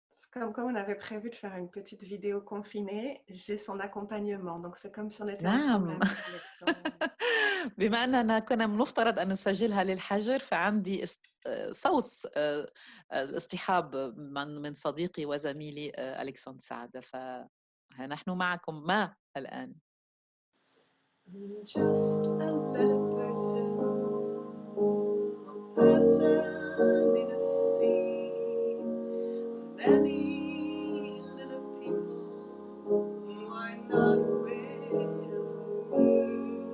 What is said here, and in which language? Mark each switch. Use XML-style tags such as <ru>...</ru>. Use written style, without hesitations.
<fr>Comme on avait prévu de faire une petite vidéo confinée, j'ai son accompagnement. Donc c'est comme si on était</fr> <ar>نعم.</ar> <fr>ensemble avec Alexandre.</fr> <ar>بما أننا كنا مفترض أن نسجلها للحجر فعندي صوت الاصطحاب من صديقي وزميلي ألكسندر سعدة، فنحن معكم ما الآن.</ar> <en>Just a little person, a person in a sea, many little people who are not aware of me.</en>